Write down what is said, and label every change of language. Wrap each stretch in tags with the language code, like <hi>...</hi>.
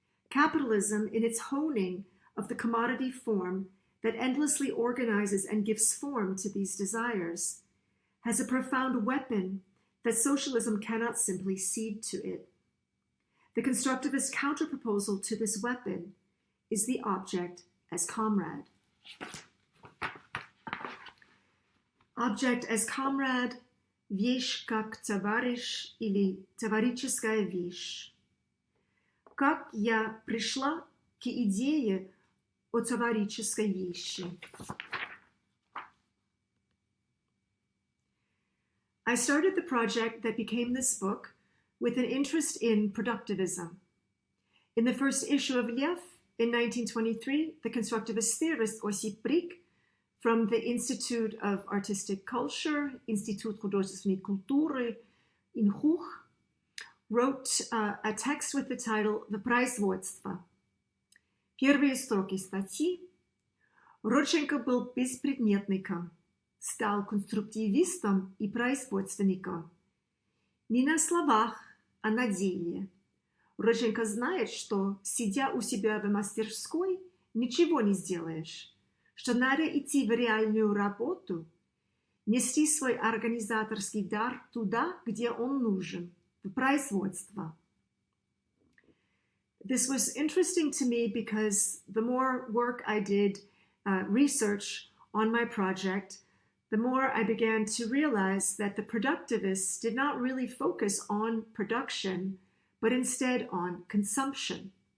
<en>Capitalism, in its honing of the commodity form that endlessly organizes and gives form to these desires, has a profound weapon that socialism cannot simply cede to it. The constructivist counterproposal to this weapon is the object as comrade. Object as comrade,</en> <ru>вещь как товарищ или товарищеская вещь. Как я пришла к идее о товарищеской вещи?</ru> <en>I started the project that became this book with an interest in productivism. In the first issue of Lev, in 1923, the constructivist theorist Осип Брик from the Institute of Artistic Culture,</en> <ru>Институт художественной культуры,</ru> <en>Инхух, wrote a text with the title «The производство».</en> <ru>Первые строки статьи. Родченко был беспредметником, стал конструктивистом и производственником. Не на словах, а на деле. Родченко знает, что, сидя у себя в мастерской, ничего не сделаешь, что надо идти в реальную работу, нести свой организаторский дар туда, где он нужен, в производство.</ru> <en>This was interesting to me because the more work I did, research on my project, the more I began to realize that the productivists did not really focus on production, but instead on consumption.</en>